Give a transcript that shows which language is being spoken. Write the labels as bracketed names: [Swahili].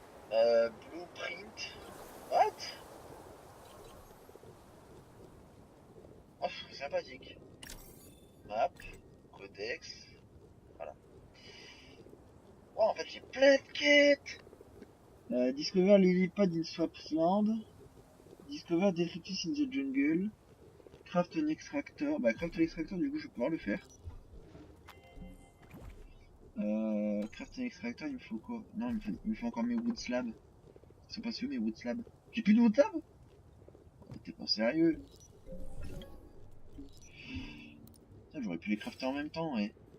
[English] Blueprint. What? [French] Oh, sympathique. Map. Codex. Voilà. Oh, en fait, j'ai plein de quêtes. [English] Discover lily pad in Swampland. Discover detritus in the jungle. Craft an extractor. [French] Bah, [English] craft an extractor, [French] du coup, je vais pouvoir le faire. [English] Craft an extractor, [French] il me faut quoi? Non, il me faut encore mes wood slabs. Ils sont pas où mes wood slabs? J'ai plus de wood slabs? Oh, t'es pas sérieux? Putain, j'aurais pu les crafter en même temps, ouais.